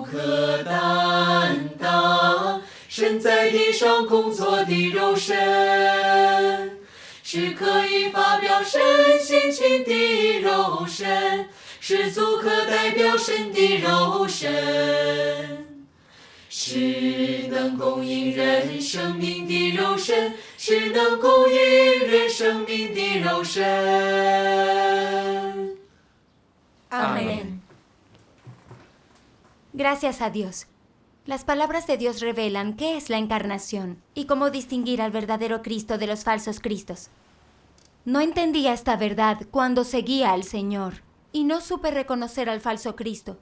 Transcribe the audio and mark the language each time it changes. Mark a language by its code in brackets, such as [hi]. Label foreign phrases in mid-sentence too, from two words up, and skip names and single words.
[zh] 可担当神在地上工作的肉身，是可以发表神性情的肉身，是足可代表神的肉身，是能供应人生命的肉身，是能供应人生命的肉身。 [es] Amén. Gracias a Dios. Las palabras de Dios revelan qué es la encarnación y cómo distinguir al verdadero Cristo de los falsos Cristos. No entendía esta verdad cuando seguía al Señor y no supe reconocer al falso Cristo.